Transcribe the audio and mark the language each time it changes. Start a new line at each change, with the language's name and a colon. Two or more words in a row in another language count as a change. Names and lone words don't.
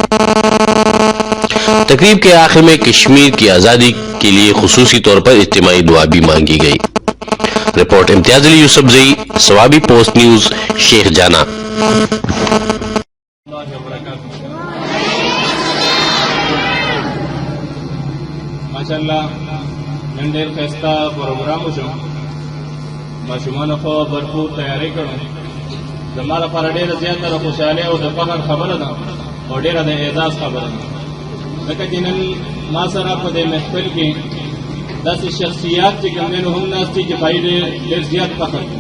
Urdu: تقریب کے آخر میں کشمیر کی آزادی کے لیے خصوصی طور پر اجتماعی دعا بھی مانگی گئی. رپورٹ امتیاز علی یوسف زئی، ثوابی پوسٹ نیوز، شیخ جانا.
Pashto: ماشاءاللہ نن ډېر ښایسته پروګرام وشو. ماشومانو خو
Urdu: بھرپور تیاری
Pashto: کړو. زما لپاره ډېره زیاته د خوشحالۍ او د فخر خبره ده او ډېره د اعزاز خبره ده، ځکه چې نن ما سره په دې محفل کې داسې شخصیات چې کوم دي نو هم ناست دي چې پای ډېر زیات فخر کوي.